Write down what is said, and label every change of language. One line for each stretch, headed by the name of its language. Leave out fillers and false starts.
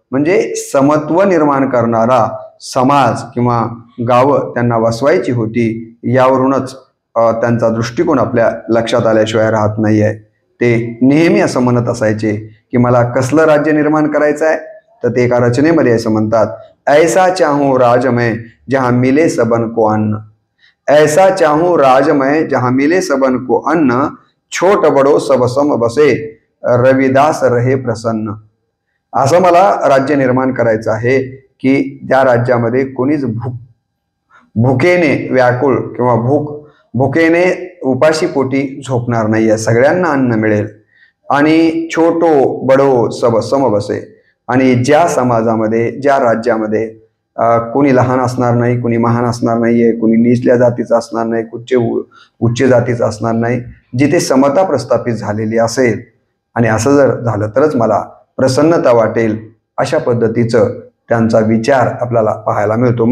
Marathi: म्हणजे समत्व निर्माण करणारा समाज किंवा गावं त्यांना वसवायची होती. यावरूनच त्यांचा दृष्टिकोन आपल्या लक्षात आल्याशिवाय राहत नाही आहे. ते नेहमी असं म्हणत असायचे की मला कसलं राज्य निर्माण करायचं आहे, तर ते एका रचनेमध्ये असं म्हणतात,
Hindi: ऐसा चाहूं राजमय जहां मिले सबन को अन्न. ऐसा चाहूं राजमय जहां मिले सबन को अन्न, छोट बडो सब सम बसे, रविदास रहे प्रसन्न.
Marathi: असं मला राज्य निर्माण करायचं आहे की त्या राज्यामध्ये कोणीच भुकेने व्याकुळ किंवा भुकेने उपाशी पोटी झोपणार नाहीये, सगळ्यांना अन्न मिळेल. आणि
Hindi: छोटो बडो सब सम बसे,
Marathi: आणि ज्या समाजामध्ये, ज्या राज्यामध्ये कोणी लहान असणार नाही, कोणी महान असणार नाहीये, कोणी निचल्या जातीचं असणार नाही, उच्च जातीचं असणार नाही, जिथे समता प्रस्थापित झालेली असेल, आणि असं जर झालं तरच मला प्रसन्नता वाटेल, अशा पद्धतीचं त्यांचा विचार आपल्याला पाहायला मिळतो.